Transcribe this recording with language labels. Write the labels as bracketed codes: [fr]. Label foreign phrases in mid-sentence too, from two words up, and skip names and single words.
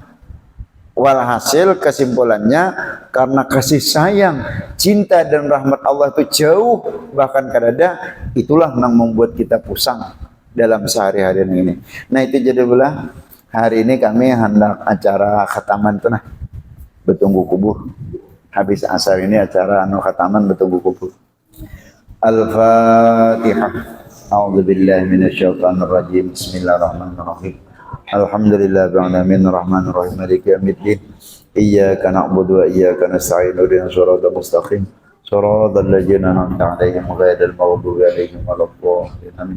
[bjn] Walhasil kesimpulannya karena kasih sayang, cinta dan rahmat Allah itu jauh, bahkan kadada itulah yang membuat kita pusang dalam sehari-hari ini. Nah itu jadi belah hari ini kami hendak acara khataman tuh nah Betunggu Kubur. Habis asar ini acara khataman Betunggu Kubur. Al-Fatihah. [ar] أعوذ بالله من الشيطان الرجيم. بسم الله الرحمن الرحيم. الحمد لله بالعالمين الرحمن الرحيم مالك يوم الدين. إياك نعبد وإياك نستعين اهدنا الصراط المستقيم صراط الذين أنعمت عليهم غير المغضوب عليهم ولا الضالين.